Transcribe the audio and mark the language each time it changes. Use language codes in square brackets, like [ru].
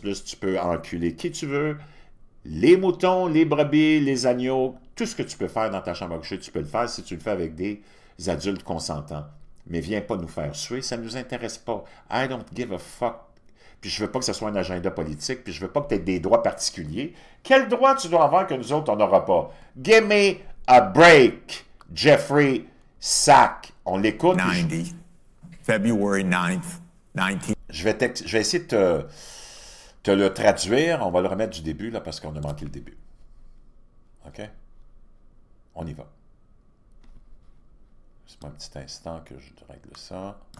[fr] Tu peux enculer qui tu veux. Les moutons, les brebis, les agneaux, tout ce que tu peux faire dans ta chambre à coucher, tu peux le faire si tu le fais avec des adultes consentants. Mais viens pas nous faire suer, ça ne nous intéresse pas. [en] I don't give a fuck. [fr] Puis je veux pas que ce soit un agenda politique, puis je veux pas que tu aies des droits particuliers. Quel droit tu dois avoir que nous autres, on n'aura pas? [en] Give me a break, Jeffrey Sack. [fr] On l'écoute. [en] 90, February 9th, 19... [fr] Je vais essayer de te le traduire. On va le remettre du début, là, parce qu'on a manqué le début. OK? On y va. C'est un petit instant que je règle ça.